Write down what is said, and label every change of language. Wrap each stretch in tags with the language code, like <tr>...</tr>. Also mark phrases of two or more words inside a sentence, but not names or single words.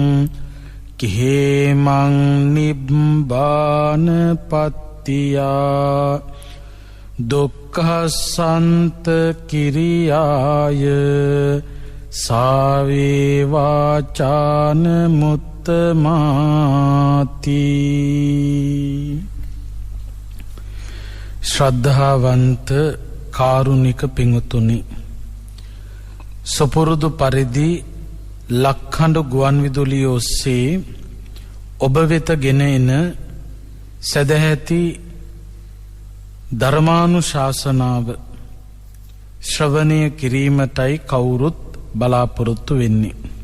<pi>කේමං නිබ්බාන පත්තියා දුක්ඛසන්ත කිරියාය සාවේ වාචාන මුත්තමාති.</pi> <si>ශ්‍රද්ධාවන්ත කාරුණික පිංතුනි, සුපුරුදු පරිදි ලක්හඬ ගුවන් විදුලිය ඔස්සේ ඔබ වෙත ගෙන එන සදැහැති ධර්මානුශාසනාව ශ්‍රවණය කිරීමටයි කවුරුත් බලාපොරොත්තු වෙන්නේ.</si>